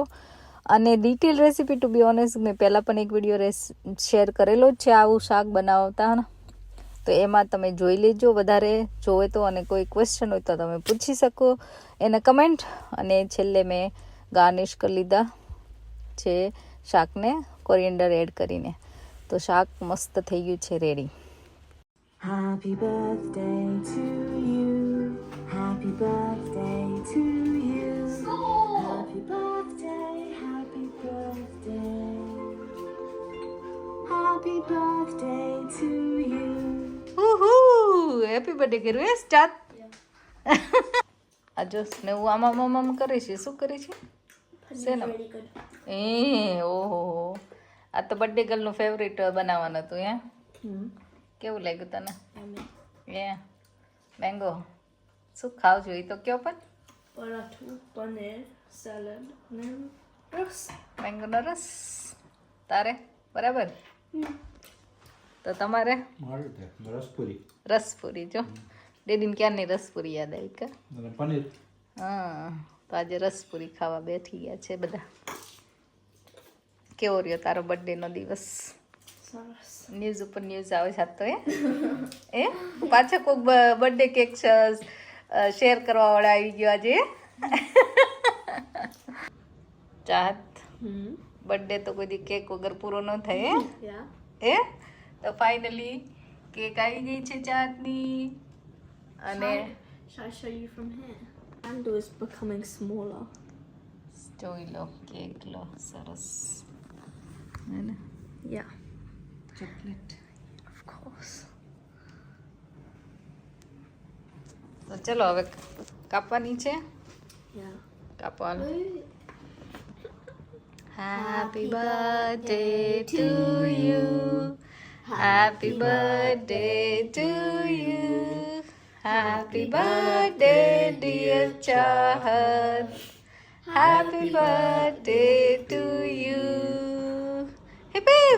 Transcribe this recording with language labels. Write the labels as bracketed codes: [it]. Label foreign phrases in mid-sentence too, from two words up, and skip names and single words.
[gu] અને [en] detail recipe to be honest [gu] મેં પહેલાં પણ એક વિડીયો શેર કરેલો જ છે આવું શાક બનાવતા, તો એમાં તમે જોઈ લેજો વધારે જોવે તો. અને કોઈ ક્વેશ્ચન હોય તો તમે પૂછી શકો એને કમેન્ટ. અને છેલ્લે મેં ગાર્નિશ કરી લીધા છે શાકને [en] coriander add [gu] કરીને. તો શાક મસ્ત થઈ ગયું છે રેડી. [en] Happy birthday to you. Happy birthday to you. Happy birthday, happy birthday. Happy birthday to you. happy birthday [gu] કર્યું હે સ્ટાર્ટ. આ જો ને હું આમ કરી છે. શું કરી છે? શેના? [en] Really good. [gu] ઓહો, આ તો બર્થડે ગર્લનું ફેવરિટ બનાવવાનું હતું. કેવું લાગ્યું તને? મેંગો શું ખાવ છો એ તો કયો પણ. [en] Paratha, paneer, salad, and rus. [gu] મેંગોનો રસ. તારે બરાબર? તો તમારે રસપુરી. જો ડેડીને ક્યારની રસપુરી યાદ આવી કે પનીર. હા, તો આજે રસપુરી ખાવા બેઠી ગયા છે બધા. કેવો રહ્યો તારો બર્થડેનો દિવસ? Sarus. ન્યૂઝ ઉપર ન્યૂઝ આવે છે તો એ પાછા કોઈક બર્થડે કેક શેર કરવા વાળા આવી ગયો આજે. ચાહત બર્થડે તો કોઈ દી કેક વગર પૂરો ન થાય. [en] Yeah. [gu] તો ફાઇનલી કેક આવી ગઈ છે ચાહતની. અને [en] Shall I show you from here? Andrew is becoming smaller. [gu] જોઈ લો કેક લો સરસ. [en] Yeah. chocolate of course. [gu] તો ચલો હવે કાપવાની છે. [en] Yeah. [gu] કાપવાનું. [en] Happy birthday to you. Happy birthday to you. Happy birthday dear Chahat. Happy birthday to you. Hip hip.